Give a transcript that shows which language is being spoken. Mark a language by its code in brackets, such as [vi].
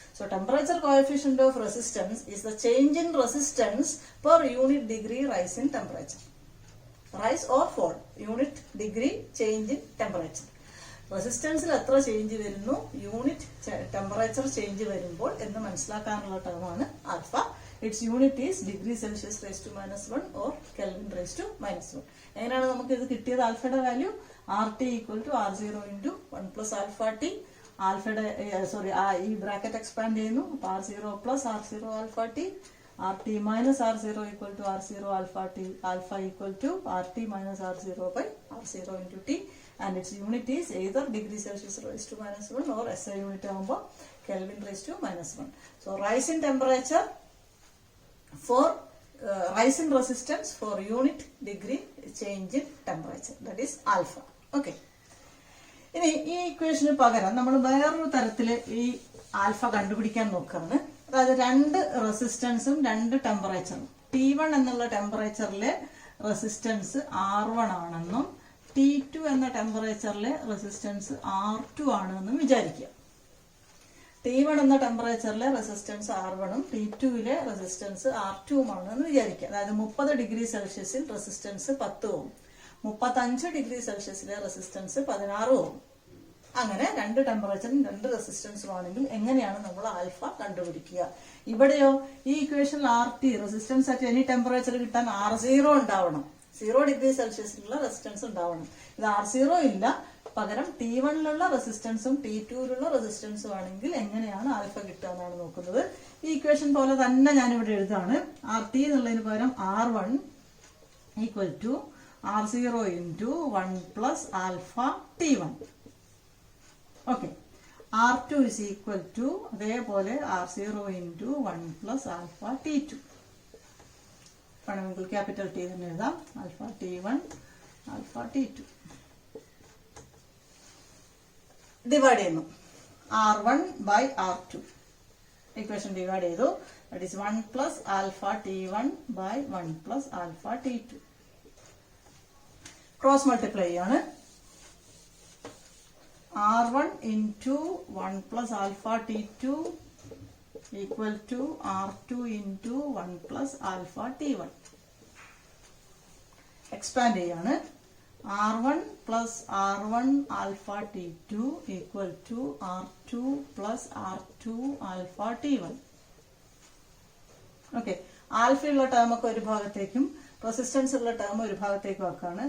[en] So temperature coefficient of resistance is the change in resistance per unit degree rise in temperature. Rise or fall, unit degree change in temperature. [ml] റെസിസ്റ്റൻസിൽ എത്ര change വരുന്നു, unit temperature change വരുമ്പോൾ എന്ന് മനസ്സിലാക്കാനുള്ള ടേമാണ് alpha. [en] Its unit is degree Celsius raised to -1 or Kelvin raised to -1. [ml] എങ്ങനെയാണ് നമുക്ക് ഇത് കിട്ടിയത്? ആൽഫയുടെ value [en] RT equal to R0 into 1 plus alpha T. [ml] ആൽഫയുടെ ഈ ബ്രാക്കറ്റ് എക്സ്പാൻഡ് ചെയ്യുന്നു. [en] അപ്പൊ R0 plus R0 alpha T. RT minus R0 equal to R0 alpha T. Alpha equal to RT minus R0 by R0 into T. And its unit is either degree Celsius raised to -1 or SI unit ആകുമ്പോൾ Kelvin raised to -1. So rise in temperature for rise in resistance for unit degree change in temperature, that is alpha. Okay. [ml] ഇനി ഈ ഇക്വേഷന് പകരം നമ്മൾ വേറൊരു തരത്തിൽ ഈ alpha കണ്ടുപിടിക്കാൻ നോക്കുകയാണ്. അതായത് 2 റെസിസ്റ്റൻസും 2 ടെമ്പറേച്ചറും. T1 എന്നുള്ള ടെമ്പറേച്ചറിലെ റെസിസ്റ്റൻസ് R1 ആണെന്നും T2 എന്ന ടെമ്പറേച്ചറിലെ റെസിസ്റ്റൻസ് R2 ആണെന്നും വിചാരിക്കുക. T1 എന്ന ടെമ്പറേച്ചറിലെ റെസിസ്റ്റൻസ് R1ഉം T2വിലെ റെസിസ്റ്റൻസ് R2ഉം ആണെന്ന് വിചാരിക്കുക. അതായത് 30 ഡിഗ്രി സെൽഷ്യസിൽ റെസിസ്റ്റൻസ് 10 ഓം, 35 ഡിഗ്രി സെൽഷ്യസിലെ റെസിസ്റ്റൻസ് 16 ഓം. അങ്ങനെ 2 ടെമ്പറേച്ചറും 2 റെസിസ്റ്റൻസും ആണെങ്കിൽ എങ്ങനെയാണ് നമ്മൾ ആൽഫ കണ്ടുപിടിക്കുക? ഇവിടെയോ ഈ ഇക്വേഷനിൽ RT [en] resistance at any temperature [ml] കിട്ടാൻ R0 ഉണ്ടാവണം. 0 ഡിഗ്രി സെൽഷ്യസിലുള്ള റെസിസ്റ്റൻസ് ഉണ്ടാവണം. ഇത് R0 ഇല്ല. പകരം T1ലുള്ള റെസിസ്റ്റൻസും T2ലുള്ള റെസിസ്റ്റൻസും ആണെങ്കിൽ എങ്ങനെയാണ് ആൽഫ കിട്ടുക എന്നാണ് നോക്കുന്നത്. ഈ ഇക്വേഷൻ പോലെ തന്നെ ഞാനിവിടെ എഴുതാണ്. [en] RT [ml] എന്നുള്ളതിന് പകരം [en] R1 equal to R0 into 1 plus alpha T1. Okay. R2 is equal to അതേപോലെ R0 into 1 plus alpha T2. [ml] വേണമെങ്കിൽ ക്യാപിറ്റൽ T തന്നെ എഴുതാം. Alpha T1 alpha T2 divide ചെയ്യുന്നു. R1 by R2. Equation divide ചെയ്തു. [en] That is 1 plus alpha T1 by 1 plus alpha T2. [ml] Cross multiply ചെയ്യാണ്. [en] R1 into 1 plus alpha T2 equal to R2 into 1 plus alpha T1. Expand ചെയ്യാണ്. R1 plus R1 alpha T2 equal to R2 plus R2 alpha T1. [ml] Okay, ആൽഫയുള്ള term ഒക്കെ ഒരു ഭാഗത്തേക്കും resistance ഉള്ള term ഒരു ഭാഗത്തേക്ക് വെക്കാണ്.